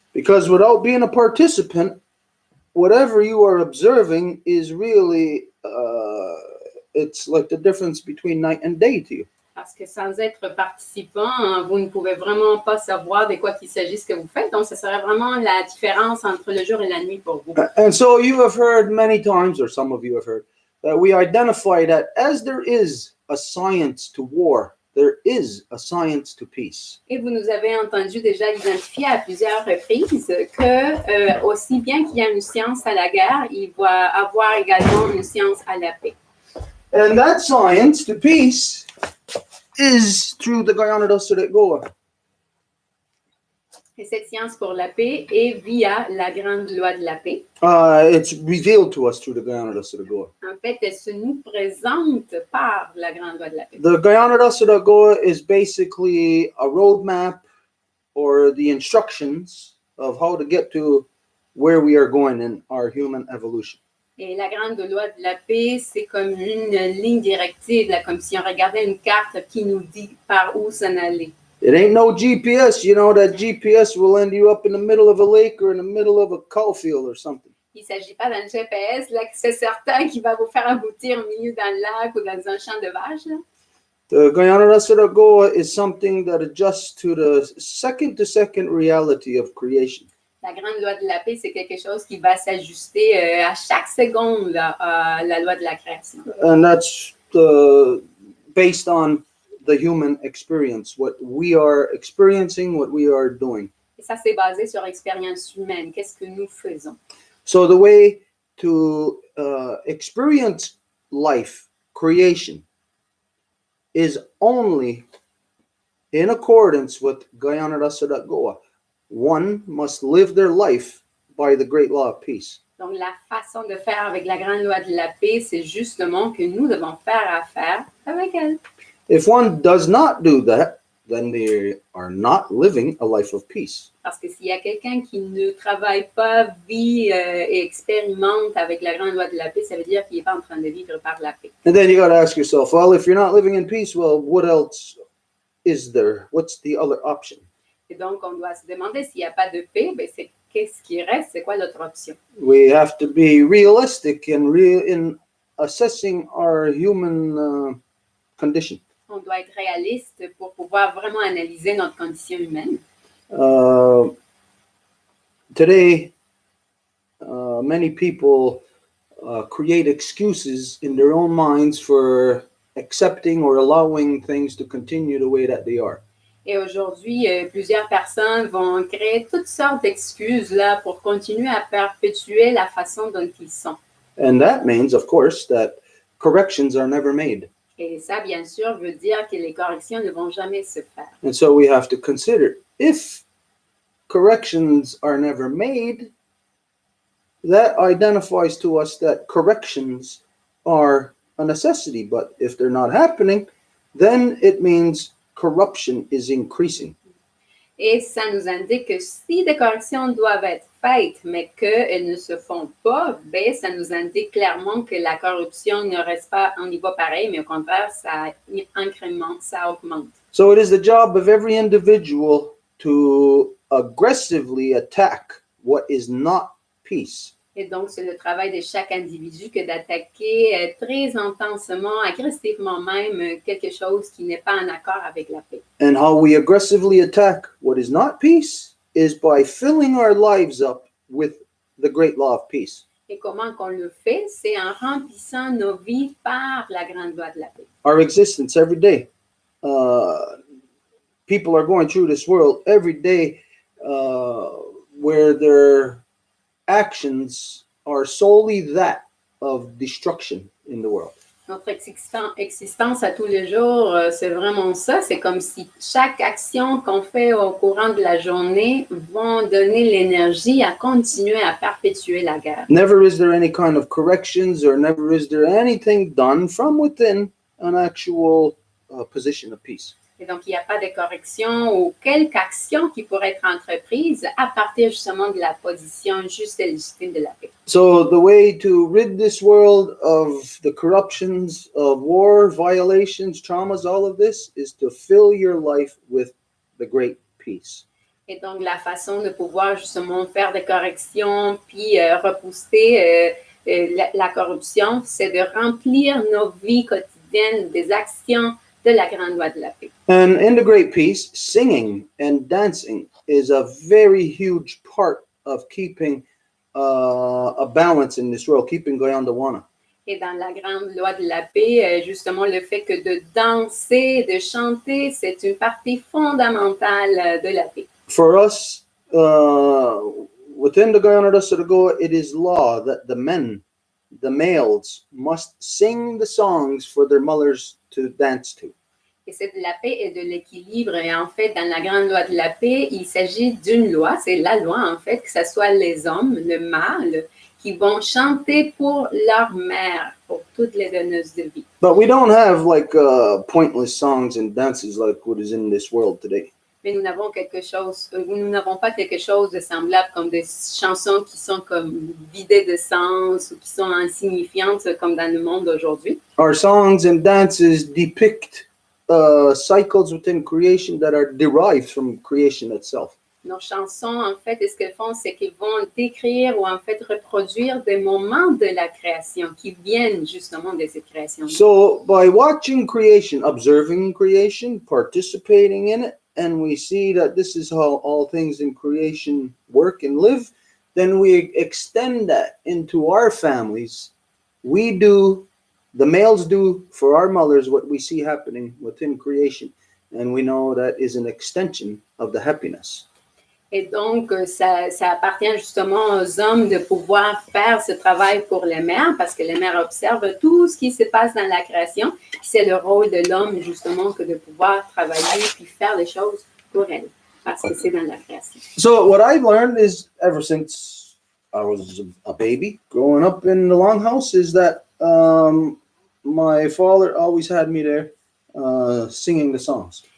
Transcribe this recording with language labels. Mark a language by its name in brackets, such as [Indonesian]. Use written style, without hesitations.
[English] Because without being a participant, whatever you are observing is really, it's like the difference between night and day to you. [French] Parce que sans être participant, vous ne pouvez vraiment pas savoir de quoi il s'agit ce que vous faites. Donc, ce serait vraiment la différence entre le jour et la nuit pour vous. [English] And so you have heard many times, or some of you have heard, that we identify that as there is a science to war, there is a science to peace. [French] Et vous nous avez entendu déjà identifier à plusieurs reprises que aussi bien qu'il y a une science à la guerre, il va avoir également une science à la paix. [English] And that science to peace is through the Goa. [French] Et cette science pour la paix est via la grande loi de la paix. [English] It's revealed to us through the Goa. [French] En fait, elle se nous présente par la grande loi de la paix. [English] The Goa is basically a roadmap or the instructions of how to get to where we are going in our human evolution. [French] Et la grande loi de la paix, c'est comme une ligne directive, là, comme si on regardait une carte qui nous dit par où s'en aller. [English] It ain't no GPS. You know that GPS will end you up in the middle of a lake or in the middle of a cow field or something. [French] Il ne s'agit pas d'un GPS, là, que c'est certain qu'il va vous faire aboutir au milieu d'un lac ou dans un champ de vaches. Là. [English] The Goa is something that adjusts to the second reality of creation. [French] La grande loi de la paix, c'est quelque chose qui va s'ajuster à chaque seconde là, à la loi de la création. [English] And that's based on the human experience, what we are experiencing, what we are doing. [French] Et ça, c'est basé sur l'expérience humaine. Qu'est-ce que nous faisons? [English] So the way to experience life, creation, is only in accordance with Goa. One must live their life by the great law of peace. [French] Donc, la façon de faire avec la grande loi de la paix, c'est justement que nous devons faire affaire avec elle. [English] If one does not do that, then they are not living a life of peace. [French] Parce que s'il y a quelqu'un qui ne travaille pas, vit et expérimente avec la grande loi de la paix, ça veut dire qu'il n'est pas en train de vivre par la paix. [English] And then you got to ask yourself, well, if you're not living in peace, well, what else is there? What's the other option? [French] Et donc, on doit se demander s'il n'y a pas de paix, ben c'est qu'est-ce qui reste, c'est quoi l'autre option? [English] We have to be realistic and real in assessing our human condition. [French] On doit être réaliste pour pouvoir vraiment analyser notre condition humaine. [English] Today, many people create excuses in their own minds for accepting or allowing things to continue the way that they are. [French] Et aujourd'hui, plusieurs personnes vont créer toutes sortes d'excuses là pour continuer à perpétuer la façon dont ils sont. [English] And that means, of course, that corrections are never made. [French] Et ça, bien sûr, veut dire que les corrections ne vont jamais se faire. [English] And so we have to consider, if corrections are never made, that identifies to us that corrections are a necessity. But if they're not happening, then it means corruption is increasing. [French] Et ça nous indique que si des corrections doivent être faites, mais qu'elles ne se font pas, ben, ça nous indique clairement que la corruption ne reste pas en niveau pareil, mais au contraire, ça incrémente, ça augmente. [English] So it is the job of every individual to aggressively attack what is not peace. [French] Et donc, c'est le travail de chaque individu que d'attaquer très intensément, agressivement même, quelque chose qui n'est pas en accord avec la paix. [English] And how we aggressively attack what is not peace is by filling our lives up with the great law of peace. [French] Et comment qu'on le fait? C'est en remplissant nos vies par la grande loi de la paix. [English] Our existence every day. People are going through this world every day where their actions are solely that of destruction in the world. [French] Notre existence à tous les jours, c'est vraiment ça. C'est comme si chaque action qu'on fait au courant de la journée vont donner l'énergie à continuer à perpétuer la guerre. [English] Never is there any kind of corrections or never is there anything done from within an actual position of peace. [French] Et donc, il n'y a pas de correction ou quelque action qui pourrait être entreprise à partir justement de la position juste et légitime de la paix. [English] So the way to rid this world of the corruptions of war, violations, traumas, all of this is to fill your life with the great peace. [French] Et donc, la façon de pouvoir justement faire des corrections puis repousser la corruption, c'est de remplir nos vies quotidiennes des actions de la grande loi de la paix. [English] And in the great peace, singing and dancing is a very huge part of keeping a balance in this world, keeping Goyandawana. [French] Et dans la grande loi de la paix, justement, le fait que de danser, de chanter, c'est une partie fondamentale de la paix. [English] For us, within the Goyanadasago, it is law that the males, must sing the songs for their mothers to dance to. [French] Et c'est de la paix et de l'équilibre. Et en fait, dans la grande loi de la paix, il s'agit d'une loi, c'est la loi en fait, que ce soit les hommes, le mâle, qui vont chanter pour leur mère, pour toutes les donneuses de vie. [English] But we don't have like pointless songs and dances like what is in this world today. [French] Mais nous n'avons pas quelque chose de semblable comme des chansons qui sont comme vidées de sens ou qui sont insignifiantes comme dans le monde d'aujourd'hui. [English] Our songs and dances depict cycles within creation that are derived from creation itself. [French] Nos chansons, en fait, ce qu'elles font, c'est qu'ils vont décrire ou en fait reproduire des moments de la création qui viennent justement de cette création. [English] So by watching creation, observing creation, participating in it, and we see that this is how all things in creation work and live, then we extend that into our families. The males do for our mothers what we see happening within creation. And we know that is an extension of the happiness. [French] Et donc, ça appartient justement aux hommes de pouvoir faire ce travail pour les mères, parce que les mères observent tout ce qui se passe dans la création. C'est le rôle de l'homme, justement, que de pouvoir travailler puis faire les choses pour elle, parce que c'est dans la création. [English] So what I've learned is, ever since I was a baby growing up in the longhouse is that my father always had me there singing the songs.